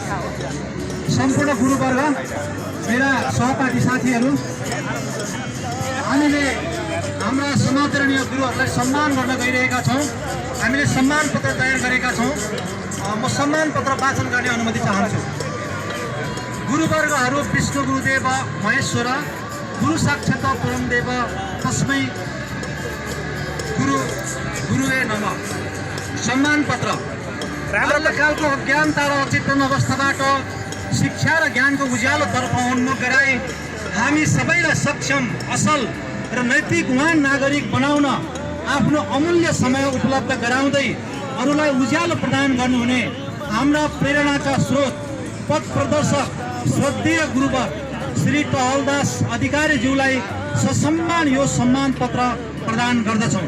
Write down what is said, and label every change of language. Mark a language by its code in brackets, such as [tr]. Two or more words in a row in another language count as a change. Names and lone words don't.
[ne] उपस्थित सम्पूर्ण गुरुवर्ग, मेरा सहपाठी साथीहरू, हामीले हाम्रा समादरणीय गुरुहरूलाई सम्मान गर्न गइरहेका छौँ। हामीले सम्मान पत्र तयार गरेका छौँ। म सम्मान पत्र वाचन गर्ने अनुमति चाहन्छु। [sa] गुरुवर्गहरू विष्णु गुरुदेव महेश्वर, गुरु साक्षात् परमदेव तस्मै गुरुवे नमः। [ne] सम्मान पत्र। बाल्यकालको अज्ञानता र अचेतन अवस्थाबाट शिक्षा र ज्ञानको उज्यालोतर्फ उन्मुख गराई हामी सबैलाई सक्षम, असल र नैतिकवान नागरिक बनाउन आफ्नो अमूल्य समय उपलब्ध गराउँदै अरूलाई उज्यालो प्रदान गर्नुहुने हाम्रा प्रेरणाका स्रोत, पथ प्रदर्शक श्रद्धेय गुरुवर श्री टहलदास अधिकारीज्यूलाई ससम्मान यो सम्मान पत्र प्रदान गर्दछौँ।